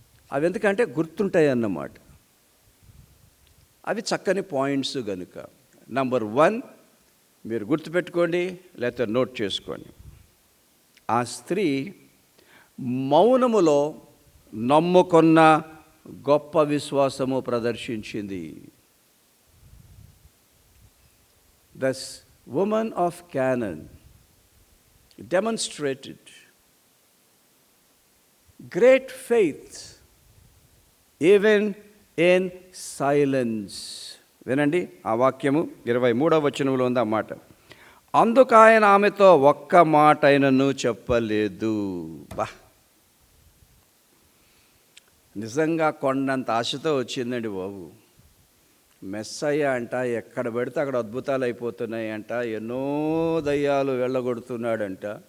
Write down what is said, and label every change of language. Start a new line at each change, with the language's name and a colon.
Telugu: అవి ఎందుకంటే గుర్తుంటాయి అన్నమాట. అవి చక్కని పాయింట్స్ కనుక. నంబర్ 1 మీరు గుర్తుపెట్టుకోండి, లేకపోతే నోట్ చేసుకోండి. ఆ స్త్రీ మౌనములో నమ్ముకున్న గొప్ప విశ్వాసము ప్రదర్శించింది.
English: This woman of Canaan demonstrated great faith even in silence.
Telugu: వినండి ఆ వాక్యము 23వ వచనంలో ఉంది ఆ మాట. అందుకు ఆయన ఆమెతో ఒక్క మాట అయినను చెప్పలేదు. బా, నిజంగా కొండంత ఆశతో వచ్చిందండి బాబు. మెస్సయ్య అంట, ఎక్కడ పెడితే అక్కడ అద్భుతాలు అయిపోతున్నాయి అంట, ఎన్నో దయ్యాలు వెళ్ళగొడుతున్నాడంట.